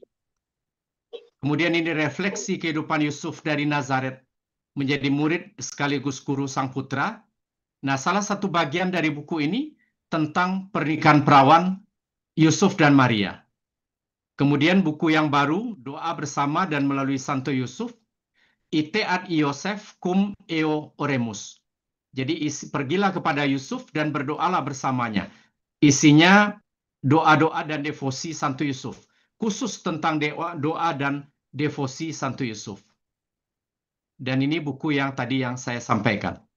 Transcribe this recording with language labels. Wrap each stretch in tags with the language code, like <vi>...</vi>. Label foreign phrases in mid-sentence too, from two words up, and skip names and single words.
<id>Kemudian ini refleksi kehidupan Yusuf dari Nazaret, menjadi murid sekaligus guru Sang Putra. Nah, salah satu bagian dari buku ini tentang pernikahan perawan Yusuf dan Maria. Kemudian buku yang baru, Doa Bersama dan Melalui Santo Yusuf,</id> <la>Ite ad Iosef cum eo oremus.</la> <id>Jadi pergilah kepada Yusuf dan berdoalah bersamanya. Isinya doa-doa dan devosi Santo Yusuf. Khusus tentang doa dan devosi Santo Yusuf. Dan ini buku yang tadi yang saya sampaikan.</id>